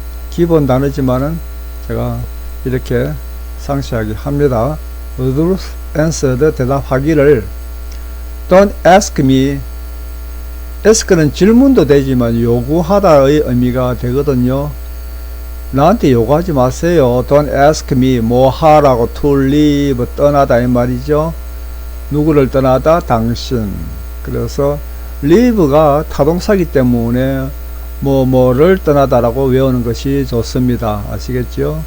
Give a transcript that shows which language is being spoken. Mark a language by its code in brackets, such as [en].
[ko] 기본 단어지만은 제가 이렇게 상세하게 합니다. [en] Ruth answered, [ko] 대답하기를. [en] Don't ask me. [ko] ask는 질문도 되지만 요구하다의 의미가 되거든요. 나한테 요구하지 마세요. [en] Don't ask me. [ko] 뭐 하라고. [en] to leave, [ko] 떠나다 이 말이죠. 누구를 떠나다? 당신. 그래서 leave가 타동사기 때문에 뭐를 떠나다라고 외우는 것이 좋습니다. 아시겠죠?